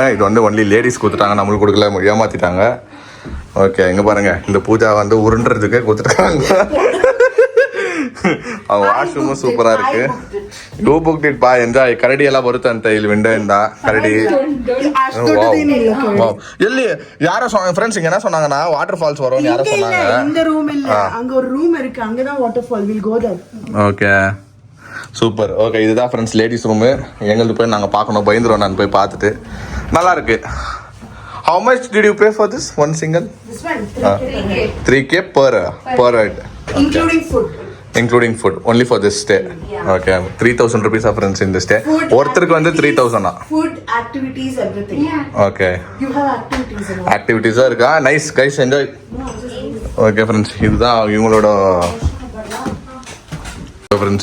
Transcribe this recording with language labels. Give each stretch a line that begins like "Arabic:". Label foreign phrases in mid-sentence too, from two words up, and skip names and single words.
Tamil: இது வந்து
English: only ladies
Tamil: கொடுத்துட்டாங்க, நம்மளுக்கு கொடுக்கல, ஏமாற்றிட்டாங்க. ஓகே, இங்கே பாருங்கள், இந்த பூஜா வந்து உருண்டுறதுக்கு கொடுத்துட்டாங்க. அவங்க வாஷ்ரூமும் சூப்பராக இருக்குது.
English: you book it
Kannada: ಬಾ ಎಂಜಾಯ್. ಕರಡಿ ಎಲ್ಲ ಬರುತ್ತಂತೆ ಇಲ್ಲಿ ವಿಂಡೋಯಿಂದ. ಕರಡಿ ಎಲ್ಲಿ
Tamil: யாரோ ஃப்ரெண்ட்ஸ் இங்க என்ன சொன்னாங்கன்னா
English: water falls
Tamil: வரும்னு யாரோ சொன்னாங்க. இந்த ரூம் இல்ல, அங்க ஒரு ரூம் இருக்கு, அங்க தான்
English: water fall. will go there. Okay, super. Okay,
Tamil: இதுதான்
English: friends ladies room.
Tamil: எங்களுக்கு போய் நாங்கள் பார்க்கணும், பயந்துருவோம். நான் போய் பார்த்துட்டு நல்லா இருக்கு.
English: How much did you pay for this one single? This one 3K per head. Including food. Only for this stay. Yeah. Okay, 3,000 rupees of friends in this stay.
Tamil: ஒருத்தருக்கு வந்து 3,000.
English: Food, activities, everything. Okay. You have activities.
Tamil: ஆக்டிவிட்டீஸா இருக்கா?
English: nice guys, enjoy. okay friends,
Tamil: இதுதான் இவங்களோட ஃப்ரெண்ட்ஸ்.